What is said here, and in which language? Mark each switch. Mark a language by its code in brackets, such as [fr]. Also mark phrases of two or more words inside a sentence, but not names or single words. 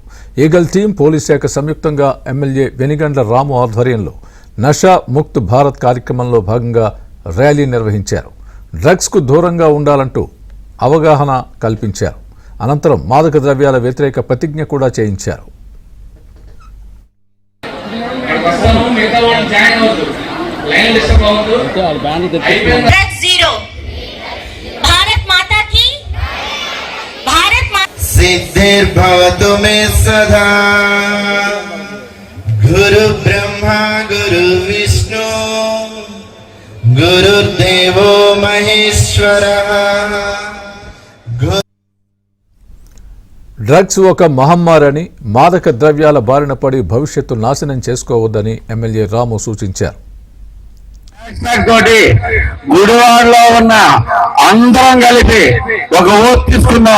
[te] ఈగల్ టీం, పోలీస్ శాఖ సంయుక్తంగా ఎమ్మెల్యే వెనిగండ్ల రాము ఆధ్వర్యంలో నషా ముక్త్ భారత్ కార్యక్రమంలో భాగంగా ర్యాలీ నిర్వహించారు. డ్రగ్స్కు దూరంగా ఉండాలంటూ అవగాహన కల్పించారు. అనంతరం మాదక ద్రవ్యాల వ్యతిరేక ప్రతిజ్ఞ కూడా చేయించారు. [sa] सिद्धिर्भवतु मे सदा गुरु ब्रह्मा गुरु विष्णु गुरुदेवो महेश्वरः. [te] డ్రగ్స్ ఒక మహమ్మారని, మాదక ద్రవ్యాల బారిన పడి భవిష్యత్తు నాశనం చేసుకోవద్దని ఎమ్మెల్యే రాము సూచించారు. గుడివాడలో ఉన్న అందరం కలిపి ఒక ఓటు తీసుకుందాం.